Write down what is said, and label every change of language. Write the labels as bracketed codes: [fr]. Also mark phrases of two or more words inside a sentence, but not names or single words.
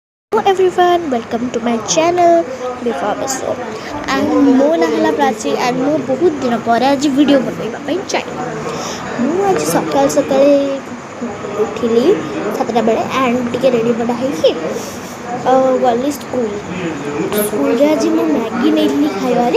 [en] Hello everyone, welcome to my channel before episode and [or] ମୋ ନାଁ ହେଲା ପ୍ରାଚୀ and ମୁଁ ବହୁତ ଦିନ ପରେ ଆଜି ଭିଡ଼ିଓ ବନେଇବା ପାଇଁ ଚାହିଁଲି। ମୁଁ ଆଜି ସକାଳେ ଉଠିଲି 7ଟା ବେଳେ and ଟିକେ ରେଡ଼ି ବଡ଼ା ହେଇକି ଗଲି ସ୍କୁଲରେ ଆଜି ମୁଁ ମ୍ୟାଗି ନେଇଥିଲି ଖାଇବାରେ।